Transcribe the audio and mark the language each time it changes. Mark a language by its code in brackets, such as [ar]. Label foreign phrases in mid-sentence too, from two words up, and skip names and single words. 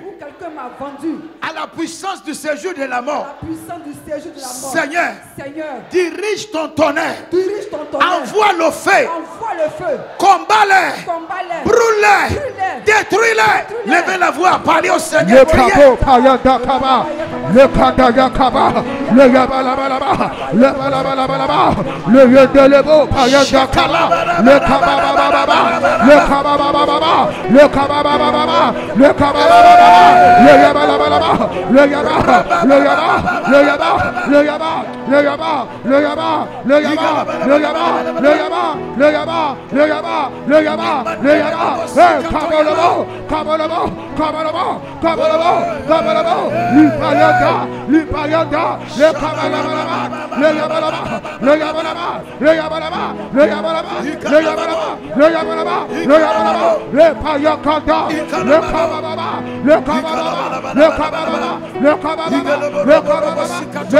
[fr] Où quelqu'un m'a vendu. À la puissance du séjour de la mort. À la puissance du séjour de la mort. Seigneur. Seigneur. Dirige ton tonnerre. Dirige ton tonnerre. Envoie le feu. Envoie le feu. Combat-les. Combat-les. Brûle-les. Brûle-les. Détruis-les. Levez la voix. Parlez au Seigneur. Le capot, payanda kaba, le kadaga kaba, le yabalabalaba, le balabalaba, le yedelebo, payanda kaba, le kababababa, le kababababa, le kababababa, le kababababa, le yabalabalaba, le yaba, le yaba, le yaba, le yaba, le yaba, le yaba, le yaba, le yaba, le yaba, le yaba, le yaba, le yaba, le yaba, hey, kabalabo, kabalabo, kabalabo, kabalabo, kabalabo, l'ipayada, le kabalaba, le yabalaba, le yabalaba, le yabalaba, le yabalaba, le yabalaba, le yabalaba, le yabalaba, le payakada, le kabababa, le kabababa, le kabababa, le kabababa, le kabababa, le